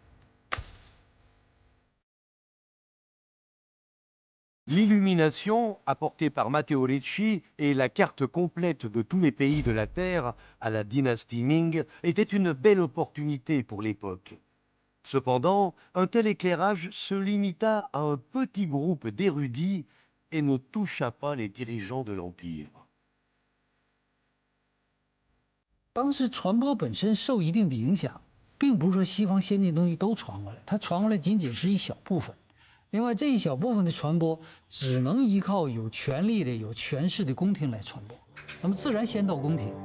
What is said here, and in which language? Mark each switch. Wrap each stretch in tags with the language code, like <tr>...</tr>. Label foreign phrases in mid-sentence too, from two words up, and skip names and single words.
<fr>L'illumination apportée par Matteo Ricci et la carte complète de tous les pays de la Terre à la dynastie Ming était une belle opportunité pour l'époque. Cependant, un tel éclairage se limita à un petit groupe d'érudits et ne toucha pas les dirigeants de l'Empire.</fr> <zh>当时传播本身受一定的影响，并不是说西方先进东西都传过来，它传过来仅仅是一小部分。另外，这一小部分的传播只能依靠有权力的、有权势的宫廷来传播，那么自然先到宫廷。</zh>